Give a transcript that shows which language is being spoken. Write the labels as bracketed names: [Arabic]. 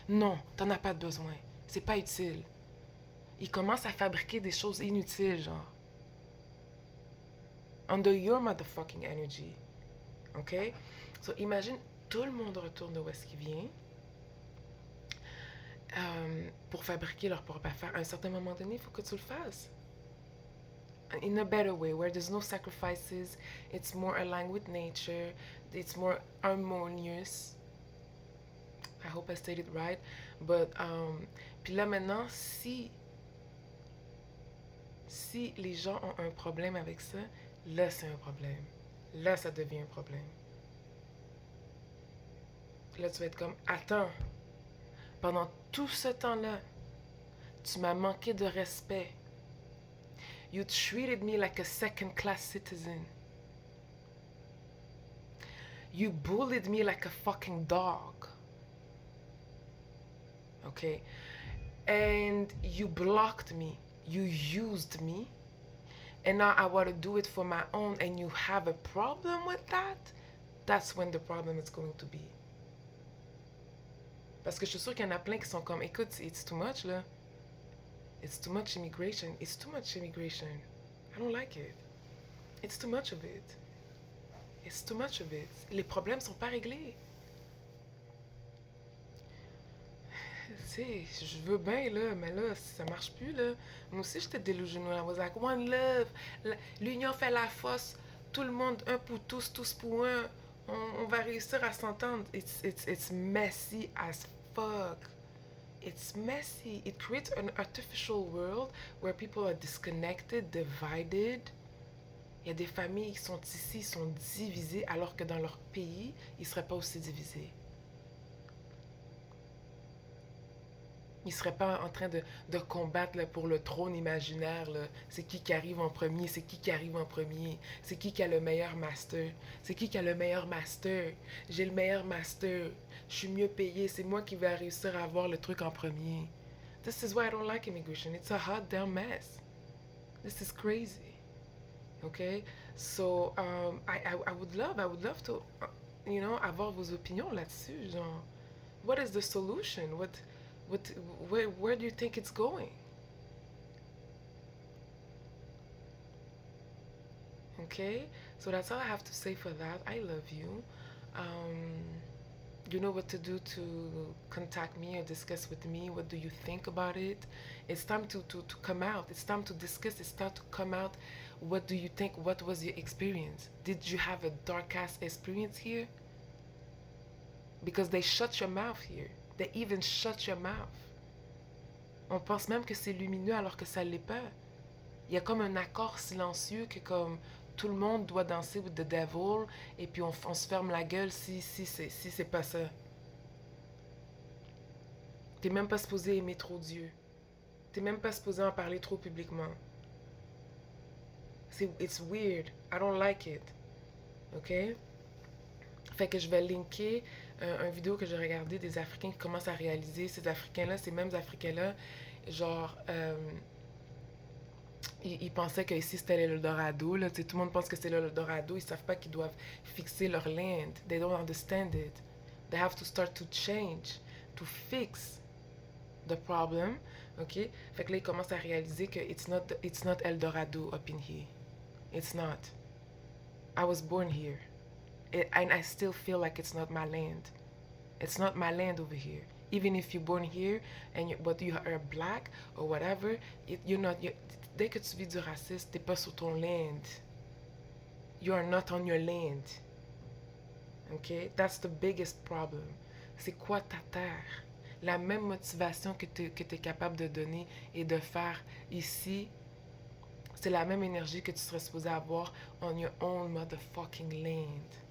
[French] Non, tu n'en as pas besoin. C'est pas utile. Ils commencent à fabriquer des choses inutiles, genre. [English] Under your motherfucking energy. [French] OK? So, imagine, tout le monde retourne de où est-ce qu'il vient pour fabriquer leur propre affaire. À un certain moment donné, il faut que tu le fasses. [English] In a better way, where there's no sacrifices, it's more aligned with nature, it's more harmonious. I hope I stated right. [French] But, puis là maintenant, si les gens ont un problème avec ça, là c'est un problème. Là ça devient un problème. Là tu vas être comme, attends, pendant tout ce temps-là, tu m'as manqué de respect. [English] You treated me like a second-class citizen. You bullied me like a fucking dog. Okay? And you blocked me. You used me. And now I want to do it for my own and you have a problem with that? That's when the problem is going to be. [French] Parce que je suis sûre qu'il y en a plein qui sont comme, écoute, [English] it's too much, [French] là. [English] It's too much immigration. It's too much immigration. I don't like it. It's too much of it. It's too much of it. [French] Les problèmes sont pas réglés. Tu sais, je veux bien, là, mais là, ça marche plus, là. Moi aussi, j'étais delusional. [English] I was like, one love. [French] L'union fait la force. Tout le monde, un pour tous, tous pour un. On va réussir à s'entendre. [English] It's messy as fuck. It's messy. It creates an artificial world where people are disconnected, divided. [French] Il y a des familles qui sont ici, sont divisées, alors que dans leur pays, ils ne seraient pas aussi divisés. Ils ne seraient pas en train de combattre là, pour le trône imaginaire. C'est qui arrive en premier, c'est qui arrive en premier, c'est qui a le meilleur master, c'est qui a le meilleur master. J'ai le meilleur master, je suis mieux payé, c'est moi qui vais réussir à avoir le truc en premier. [English] This is why I don't like immigration. It's a hot damn mess. This is crazy. Okay? So, I would love to, [French] avoir vos opinions là-dessus. [English] Genre, what is the solution? Where do you think it's going? Okay? So that's all I have to say for that. I love you. You know what to do to contact me or discuss with me. What do you think about it? It's time to come out. It's time to discuss. It's time to come out. What do you think? What was your experience? Did you have a dark ass experience here? Because they shut your mouth here. They even shut your mouth. [French] On pense même que c'est lumineux alors que ça l'est pas. Il y a comme un accord silencieux que comme tout le monde doit danser [English] with the devil [French] et puis on se ferme la gueule si c'est pas ça. T'es même pas supposé aimer trop Dieu. T'es même pas supposé en parler trop publiquement. [English] It's weird. I don't like it. [French] OK? Fait que je vais linker un vidéo que j'ai regardé des Africains qui commencent à réaliser. Ces Africains-là, ces mêmes Africains-là, genre, ils pensaient que ici c'était l'Eldorado. Là, tout le monde pense que c'est l'Eldorado. Ils savent pas qu'ils doivent fixer leur land. [English] They don't understand it. They have to start to change, to fix the problem. OK? [French] Fait que là, ils commencent à réaliser que [English] it's not Eldorado up in here. It's not. I was born here. And I still feel like it's not my land. It's not my land over here. Even if you're born here but you are black or whatever, [French] dès que tu vis du racisme, t'es pas sur ton land. [English] You are not on your land. Okay? That's the biggest problem. [French] C'est quoi ta terre? La même motivation que t'es capable de donner et de faire ici, c'est la même énergie que tu serais supposé avoir [English] on your own motherfucking land.